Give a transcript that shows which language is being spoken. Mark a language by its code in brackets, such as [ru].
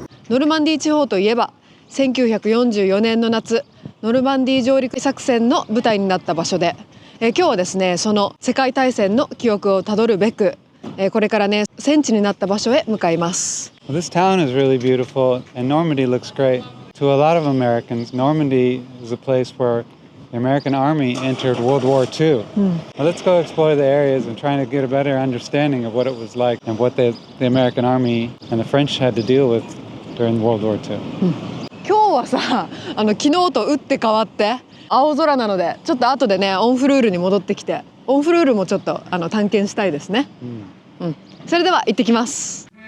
[ja] ノルマンディー地方といえば1944年の夏、ノルマンディー上陸作戦の舞台になった場所で、今日はですね、その世界大戦の記憶をたどるべく、これからね、戦地になった場所へ向かいます。 [en] This town is really beautiful and Normandy looks great. To a lot of Americans, Normandy is a place where the American army entered World War II. Well, let's go explore the areas and try to get a better understanding of what it was like and what the American army and the French had to deal with during World War II. [ja] 今日はさ、昨日と打って変わって青空なので、ちょっと後でねオンフルールに戻ってきて、オンフルールもちょっと探検したいですね。それでは行ってきます。